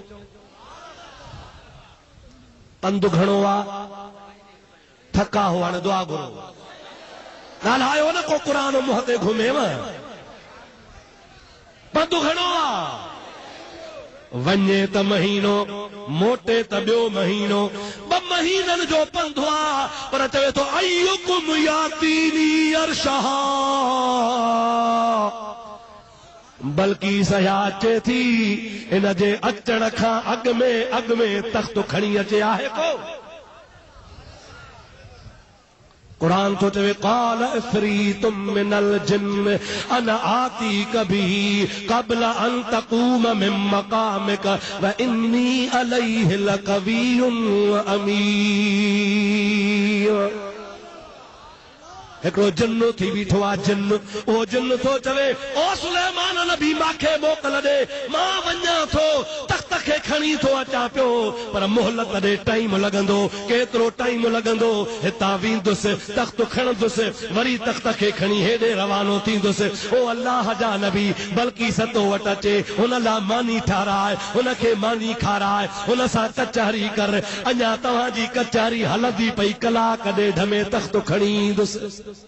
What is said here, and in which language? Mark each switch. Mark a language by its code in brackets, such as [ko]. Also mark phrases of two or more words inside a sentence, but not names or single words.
[sd] पंधु घणो आ थका हो हाणे दुआ घुरो ॻाल्हायो न को क़ुरान मुंहं ते घुमेव पंधु घणो आहे वञे त महीनो मोटे त ॿियो महीनो 2 महीननि जो पंधु आहे पर चवे थो [ar] أيكم يأتيني عرشها [sd] बल्कि सया अचे थी इन जे अचण खां अॻ में तख्त खणी अचे आहे को कुरान तो चवे [ar] قال عفريت من الجن أنا آتيك به قبل أن تقوم من مقامك وإني عليه لقوي [sd] अमीन हिकिड़ो जिन्न थी बीठो आहे जिन्न ओ जिन्न थो चवे ओ सुलेमान नबी मांखे मोकल ॾे मां वञा थो तख्त खे खणी थो अचां पियो पर मोहलत ॾे टाइम लॻंदो केतिरो टाइम लॻंदो हितां वेंदुसि तख्त खणंदुसि वरी तख्त खे खणी हेॾे रवानो थींदुसि ओ अल्लाह जा नबी बल्कि सतो वटि अचे हुन लाइ मानी ठाराए हुनखे मानी खाराए हुन सां कचहरी कर अञा तव्हांजी कचहरी हलंदी पई कलाक ॾेढ में तख्त खणी ईंदुसि